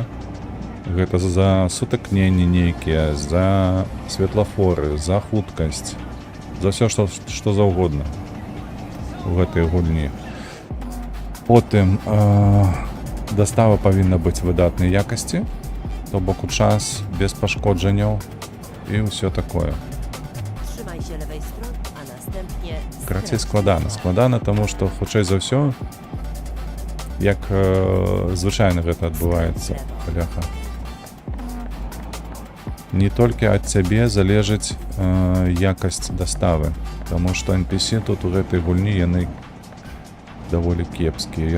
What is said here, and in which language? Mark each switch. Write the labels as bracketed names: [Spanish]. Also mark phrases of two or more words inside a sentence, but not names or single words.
[Belarusian] Гэта за сутыкненні нейкія, за светлафоры, за хуткасць, за ўсё, што заўгодна у гэтай гульні. Потым дастава павінна быць выдатнай якасці, то бок у час, без пашкоджанняў і ўсё такое. [Polish] Trzymaj się lewej strony, a następnie [Belarusian] Карацей, [Polish] skręć w [Belarusian] складана. [Polish] lewo. [Belarusian] Складана, таму што, хутчэй за ўсё, як звычайна гэта адбываецца, бляха. Не толькі ад цябе залежыць якасць даставы, таму што NPC тут у гэтай гульні яны даволі кепскія.